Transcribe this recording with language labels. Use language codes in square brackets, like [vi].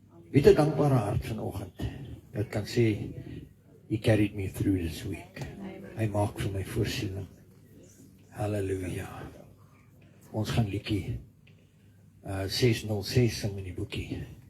[af] Wie het 'n dankbare hart vanoggend? Wat kan sê, [en] He carried me through this week. [af] Hy maak vir my voorsiening. Halleluja. Ons gaan liedjie 606 sing in die boekie.